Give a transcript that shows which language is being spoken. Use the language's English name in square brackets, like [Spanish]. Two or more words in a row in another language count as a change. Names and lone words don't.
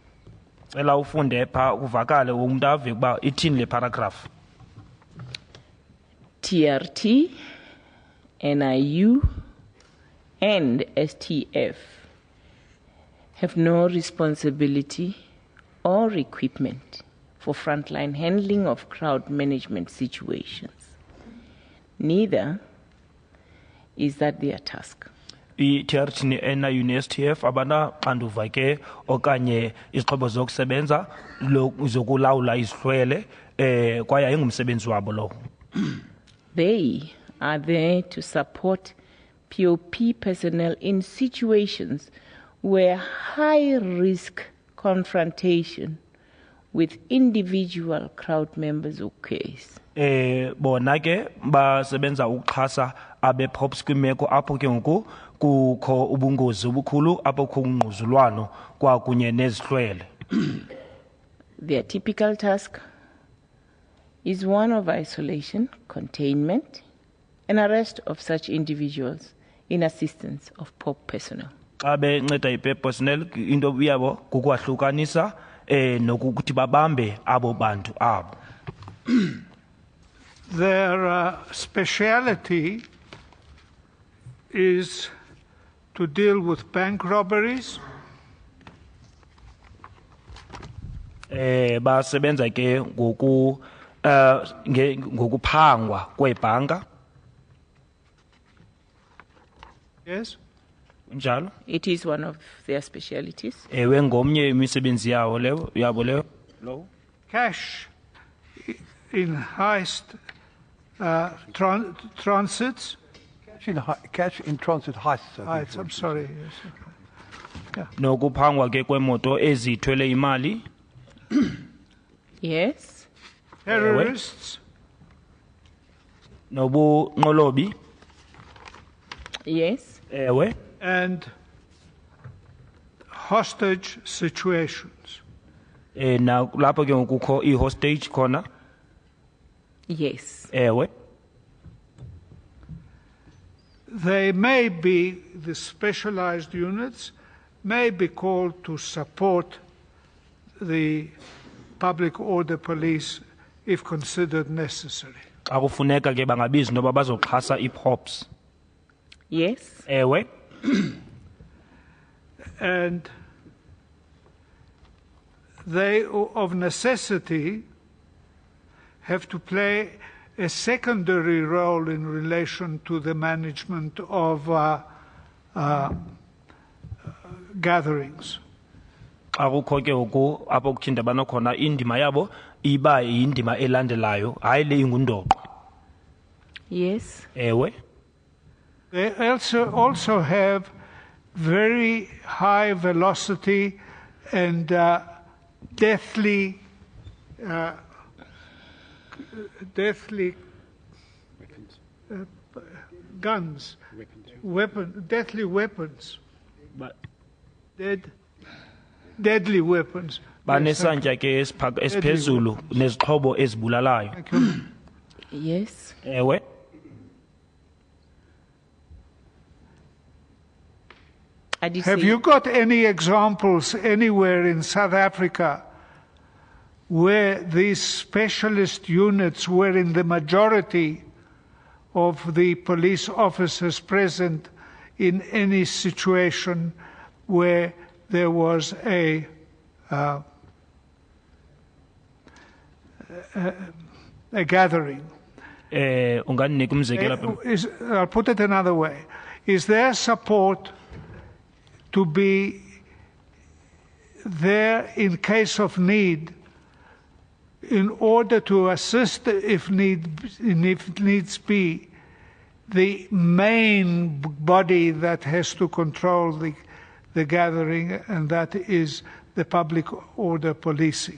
[English] TRT, NIU, and STF have no responsibility or equipment for frontline handling of crowd management situations. Neither is that their task. [Xhosa] TRT NIU STF abana anduva ke okanye izixhobo zokusebenza zokulawula izihlwele kwaye ayingumsebenzi wabo lo. [English] They are there to support POP personnel in situations where high-risk confrontation with individual crowd members occurs. [Xhosa] Bona ke basebenza ukuxhasa abe-POPs kwimeko apho ke ngoku kukho ubungozi obukhulu apho kukho ungquzulwano kwakunye nezihlwele. [English] Their typical task is one of isolation, containment, and arrest of such individuals in assistance of POP personnel. [Xhosa] Xa benceda i-PEP personnel into yabo kukwahlukanisa nokuthi babambe abo bantu abo. [English] Their speciality is to deal with bank robberies, [Xhosa] basebenza ke ngokuphangwa kwebhanka. [English] Yes. It is one of their specialities. [Xhosa] Ngomnye imisebenzi yabo leyo. [English] Cash in heist transits. Cash in transit heists. Heists, I'm sorry. Yes. Yeah. [Xhosa] Nokuphangwa ke kwemoto ezithwele imali. [English] Yes. Terrorists. [Xhosa] Nobunqolobi. [English] Yes. And hostage situations. [Xhosa] Na lapho ke ngokukho i-hostage khona. [English] Yes. They may be, the specialized units may be called to support the public order police if considered necessary. [Xhosa] Xa kufuneka ke bangabizi noba bazoxhasa i-POPs. [English] Yes. And they, of necessity, have to play a secondary role in relation to the management of gatherings. [Xhosa] Xa kukho ke ngoku apho kuthinda banokhona indima yabo iba yindima elandelayo hayi le ingundoqo. [English] Yes. They also have very high velocity and deathly guns, deadly weapons. Deadly weapons. [Xhosa] Banesantya ke esiphezulu nezixhobo ezibulalayo. [English] Yes. Have you got any examples anywhere in South Africa where these specialist units were in the majority of the police officers present in any situation where there was a gathering? [Xhosa] Unganinika umzekelo apha. [English] I'll put it another way. Is there support to be there in case of need, in order to assist, if needs be, the main body that has to control the gathering, and that is the public order policing.